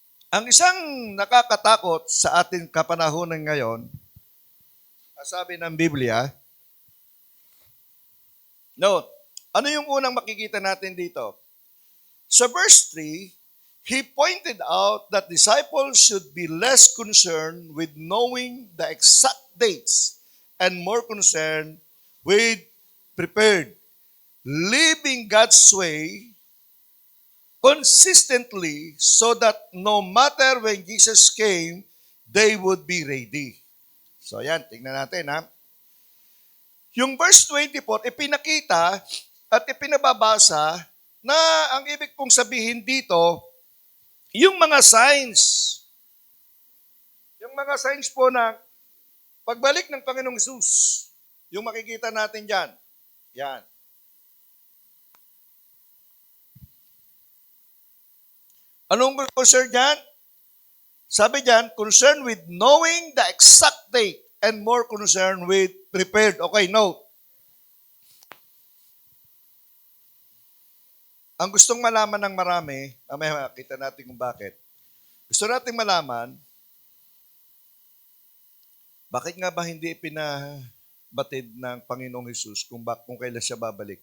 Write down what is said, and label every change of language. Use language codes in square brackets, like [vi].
[tl] Ang isang nakakatakot sa ating kapanahunan ngayon, sabi ng Biblia, note, ano yung unang makikita natin dito? Sa verse 3, [en] he pointed out that disciples should be less concerned with knowing the exact dates and more concerned with prepared, living God's way consistently so that no matter when Jesus came, they would be ready. [tl] So yan, tingnan natin ha. Yung verse 24, ipinakita at ipinababasa na ang ibig pong sabihin dito, yung mga signs. Yung mga signs po na pagbalik ng Panginoong Hesus, yung makikita natin dyan. Yan. Anong concern dyan? Sabi dyan, [en] concerned with knowing the exact date and more concerned with prepared. Okay, note. [tl] Ang gustong malaman ng marami, mamaya makita natin kung bakit. Gusto natin malaman, bakit nga ba hindi pinabatid ng Panginoong Hesus kung kailan siya babalik?